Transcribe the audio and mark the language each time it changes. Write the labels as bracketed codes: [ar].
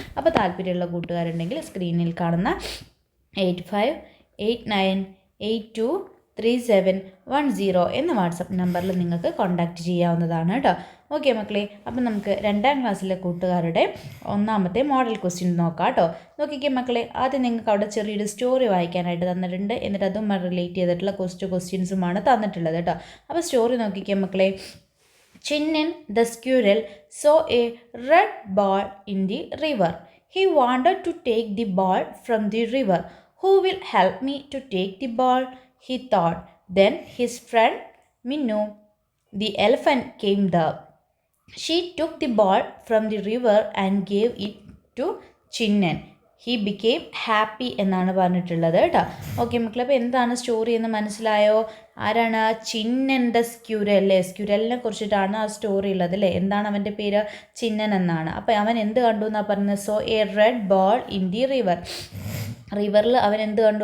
[ml] അപ്പോൾ താല്പര്യമുള്ള കൂട്ടുകാരുണ്ടെങ്കിൽ സ്ക്രീനിൽ കാണുന്ന 8589823710 എന്ന വാട്സപ്പ് നമ്പറിൽ നിങ്ങൾക്ക് കോൺടാക്റ്റ് ചെയ്യാവുന്നതാണ് കേട്ടോ. ഓക്കെ മക്കളെ, അപ്പം നമുക്ക് 2ാം ക്ലാസ്സിലെ കൂട്ടുകാരുടെ ഒന്നാമത്തെ മോഡൽ ക്വസ്റ്റ്യൻ നോക്കാം കേട്ടോ. നോക്കിക്കേ മക്കളെ, ആദ്യം നിങ്ങൾക്ക് അവിടെ ചെറിയൊരു സ്റ്റോറി വായിക്കാനായിട്ട് തന്നിട്ടുണ്ട്. എന്നിട്ട് അതും റിലേറ്റ് ചെയ്തിട്ടുള്ള ക്വസ്റ്റ്യൻസുമാണ് തന്നിട്ടുള്ളത് കേട്ടോ. അപ്പോൾ സ്റ്റോറി നോക്കിക്കേ മക്കളെ. [en] Chinnan the squirrel saw a red ball in the river. He wanted to take the ball from the river. Who will help me to take the ball? He thought. Then his friend Minnu, the elephant, came there. She took the ball from the river and gave it to Chinnan. He became happy [ml] എന്നാണ് പറഞ്ഞിട്ടുള്ളത് കേട്ടോ. Okay മക്കളെ, അപ്പോൾ എന്താണ് story എന്ന് മനസ്സിലായോ? ആരാണ്? Chinnan the squirrel അല്ലേ. സ്ക്യൂരലിനെ കുറിച്ചിട്ടാണ് ആ സ്റ്റോറി ഉള്ളത് അല്ലേ. എന്താണ് അവൻ്റെ പേര്? ചിന്നൻ എന്നാണ്. അപ്പോൾ അവൻ എന്ത് കണ്ടു എന്നാണ് പറഞ്ഞത്? [en] Saw a red ball in the river. [ml] റിവറിൽ അവൻ എന്ത് കണ്ടു?